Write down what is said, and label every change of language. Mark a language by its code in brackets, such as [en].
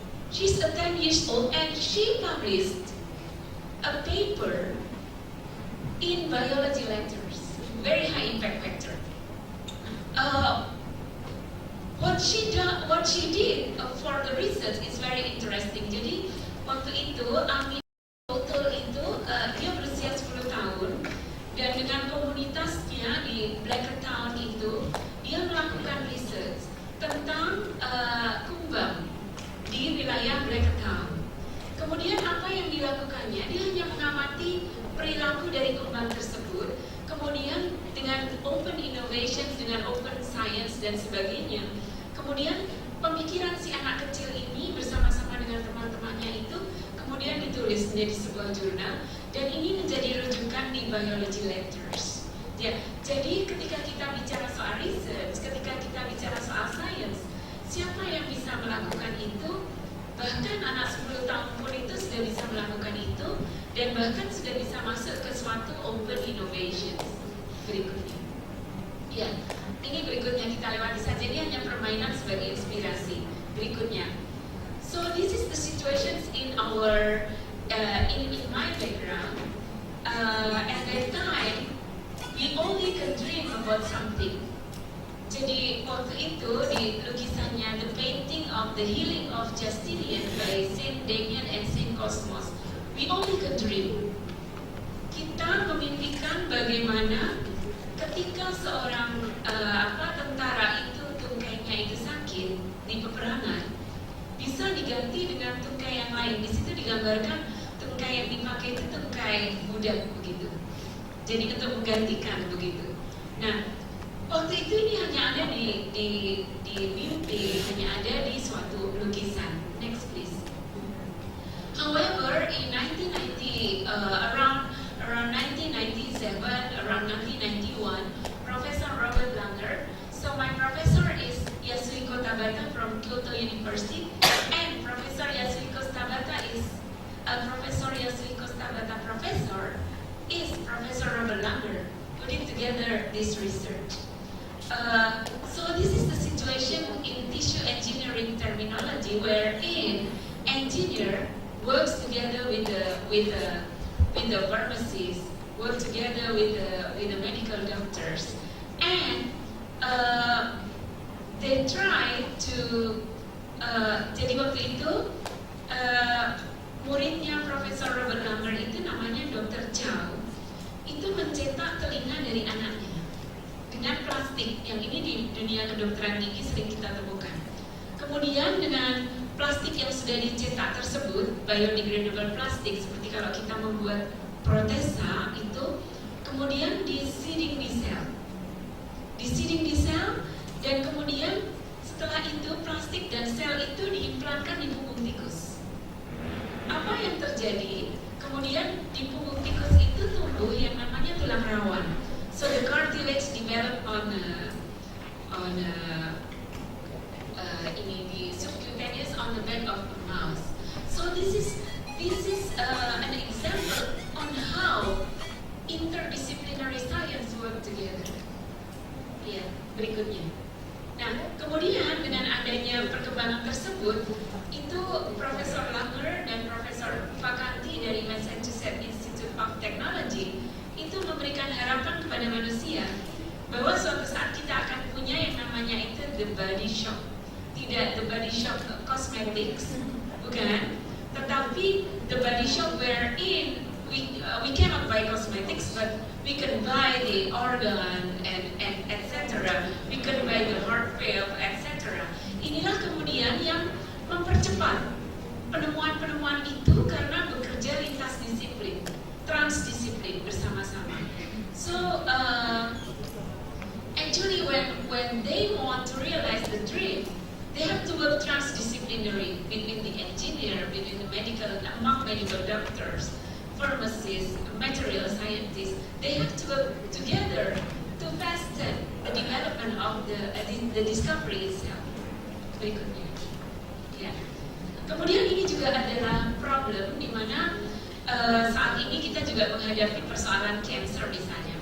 [en] She's 10 years old, and she published a paper in biology letters, very high impact factor. What she did for the research is very interesting. [id] Jadi waktu itu Amy O'Toole itu dia berusia 10 tahun dan dengan komunitasnya di Blacktown itu dia melakukan research tentang kumbang di wilayah Blacktown. Kemudian apa yang dilakukannya? Dia hanya mengamati perilaku dari kumbang tersebut. Kemudian dengan open innovation, dengan open science dan sebagainya. Kemudian pemikiran si anak kecil ini bersama-sama dengan teman-temannya itu kemudian ditulis menjadi sebuah jurnal dan ini menjadi rujukan di biology letters. Ya, jadi ketika kita bicara soal research, ketika kita bicara soal science, siapa yang bisa melakukan itu? Bahkan anak 10 tahun pun itu sudah bisa melakukan itu dan bahkan sudah bisa masuk ke suatu open innovation. Berikutnya. Ya, ini berikutnya kita lewati saja, ini hanya permainan sebagai inspirasi. Berikutnya. [en] So this is the situations in our in my background. At that time, we only can dream about something. [id] Jadi waktu itu di lukisannya [en] The Painting of the Healing of Justinian by Saint Damien and Saint Cosmos, we only can dream. [id] Kita memimpikan bagaimana ketika seorang tentara itu tungkainya itu sakit di peperangan bisa diganti dengan tungkai yang lain. Di situ digambarkan tungkai yang dipakai itu tungkai budak begitu. Jadi untuk menggantikan begitu. Nah, waktu itu ini hanya ada di mimpi, hanya ada di suatu lukisan. [en] Next please. However, in 1990, around 1997, around 1991, Professor Robert Langer. So my professor is Yasuhiko Tabata from Kyoto University, and Professor Yasuhiko Tabata is Professor Robert Langer putting together this research. So this is the situation in tissue engineering terminology, wherein engineer works together with the pharmacists, work together with the medical doctors, and they try to. [id] Jadi waktu itu muridnya Profesor Robert Langer itu namanya Dr. Chow, itu mencetak telinga dari anaknya dengan plastik. Yang ini di dunia kedokteran gigi sering kita temukan. Kemudian dengan plastik yang sudah dicetak tersebut, biodegradable plastik, seperti kalau kita membuat protesa itu, kemudian diseeding di sel, dan kemudian setelah itu plastik dan sel itu diimplankan di punggung tikus. Apa yang terjadi? Kemudian di punggung tikus itu tumbuh yang namanya tulang rawan. [en] So the cartilage develop on the subcutaneous on the back of the mouse. So this is an example on how interdisciplinary science work together. [id] Ya, berikutnya. Nah, kemudian dengan adanya perkembangan tersebut, itu Profesor Langer dan Profesor Vacanti dari Massachusetts Institute of Technology itu memberikan harapan kepada manusia bahwa suatu saat kita akan punya yang namanya itu the body shop. [en] Tidak the body shop cosmetics, [id] bukan, tetapi [en] the body shop wherein we cannot buy cosmetics, but we can buy the organ and etc. We can buy the heart valve, etc. [id] Inilah kemudian yang mempercepat penemuan-penemuan itu karena bekerja lintas disiplin, transdisiplin bersama-sama. [en] So actually, when they want to realize the dream, they have to work transdisciplinary between the engineer, between the among medical doctors, pharmacists, material scientists. They have to work together to fasten the development of the discovery itself. [id] Berikutnya, ya. Kemudian ini juga adalah problem di mana saat ini kita juga menghadapi persoalan cancer misalnya.